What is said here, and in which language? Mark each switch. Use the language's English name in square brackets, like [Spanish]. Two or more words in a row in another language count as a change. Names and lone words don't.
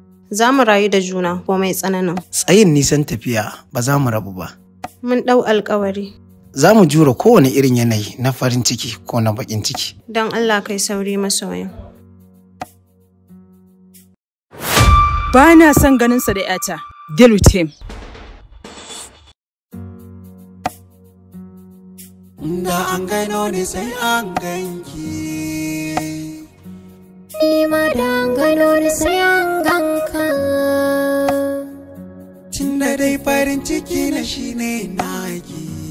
[Hausa] Za mu rayu da juna komai tsananin. Tsayin nisan tafiya ba za mu rabu ba. Mun ɗau alƙawari. Za mu jure kowane irin yanayi na farin ciki ko na baƙin ciki. Don Allah kai sauri masoyin. Ba na son ganinsa da ƴata. [English] Deal with him. [Hausa] Da an gano ni sai an ganki. Ni ma da an gano ni sai an ganka. Tun da dai farin ciki na shi ne naki.